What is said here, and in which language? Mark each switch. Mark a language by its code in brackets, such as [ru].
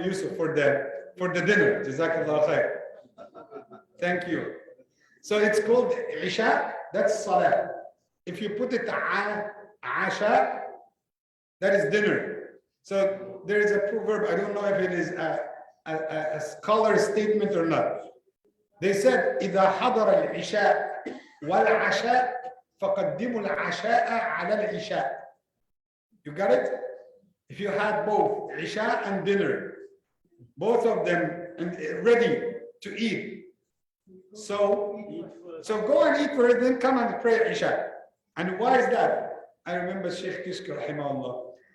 [en] Yusuf, for the dinner. Jazakallah khair. Thank you. So it's called Isha, that's salah. If you put it Asha, that is dinner. So there is a proverb, I don't know if it is a scholar statement or not. They said, [ar] إذا حضر العشاء والعشاء فقدموا العشاء على العشاء. [en] You got it? If you had both Isha and dinner, both of them ready to eat. So go and eat first, then come and pray Isha. And why is that? I remember Sheikh Kishk, rahimahullah.